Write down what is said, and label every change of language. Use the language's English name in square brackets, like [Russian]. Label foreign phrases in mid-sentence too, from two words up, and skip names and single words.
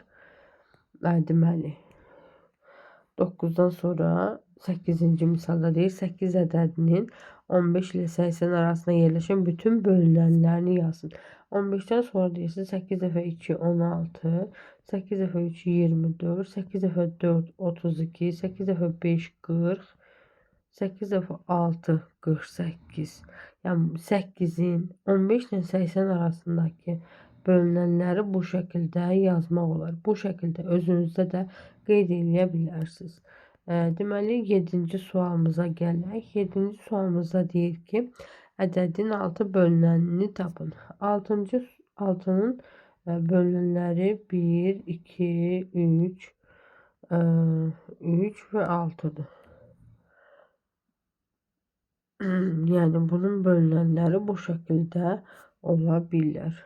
[Azerbaijani] Deməli 9'dan sonra 8-ci misalda deyir 8 ədədinin 15 ile 80 arasında yerleşen bütün bölünenlerini yazın. 15'ten sonra deyirsiz 8 dəfə 2 16, 8 dəfə 3 24, 8 dəfə 4 32, 8 dəfə 5 40, 8 dəfə 6 48. [Turkish] Yani 8'in 15 ile 80 arasındaki bölünenleri bu şekilde [Azerbaijani] yazmaq olar. Bu şekilde özünüzdə də qeyd edə bilərsiniz. Deməli 7-ci sualımıza gələk. 7-ci sualımızda deyir ki, ədədin 6 bölünənini tapın. [Turkish] 6'nın bölünenleri 1, 2, 3, 3 ve 6'dır. Yani bunun bölünenleri bu şekilde olabilir.